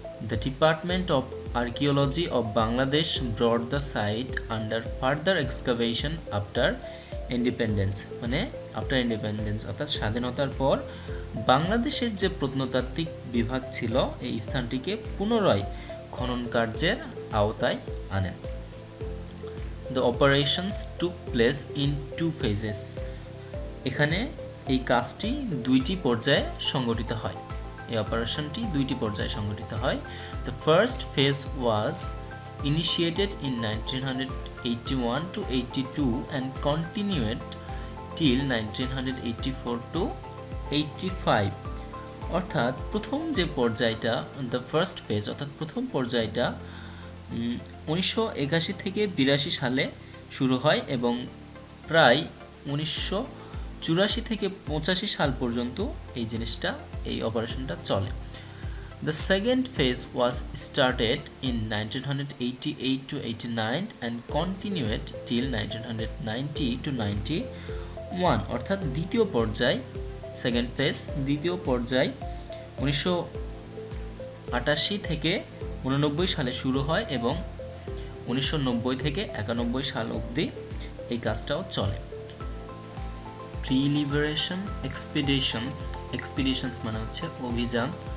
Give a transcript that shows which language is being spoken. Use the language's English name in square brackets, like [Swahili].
[English] The Department of Archaeology of Bangladesh brought the site under further excavation after independence, [Bangla] মানে [English] after independence [Bangla] অর্থাৎ স্বাধীনতার পর বাংলাদেশের যে প্রত্নতাত্ত্বিক বিভাগ ছিল এই স্থানটিকে পুনরায় খনন কার্যের আওতায় আনেন। [English] The operations took place in 2 phases. [Bangla] এখানে এই কাজটি দুইটি পর্যায়ে সংগঠিত হয়। এই অপারেশনটি দুইটি পর্যায়ে সংগঠিত হয়। [English] The first phase was initiated in 1981-82 and continued till 1984-85. [Bangla] অর্থাৎ প্রথম যে পর্যায়টা, [English] the first phase [Bangla] অর্থাৎ প্রথম পর্যায়টা 1981 থেকে 82 সালে শুরু হয় এবং প্রায় 1984 থেকে 85 সাল পর্যন্ত এই অপারেশনটা চলে। [English] The second phase was started in 1988-89 and continued till 1990-91. [Bangla] অর্থাৎ দ্বিতীয় পর্যায়, [English] second phase, [Bangla] দ্বিতীয় পর্যায় 1988 থেকে 89 সালে শুরু হয় এবং 1990 থেকে 91 সাল অবধি এই কাজটাও চলে। [English] pre liberation expeditions [Bangla] মানে হচ্ছে অভিযান।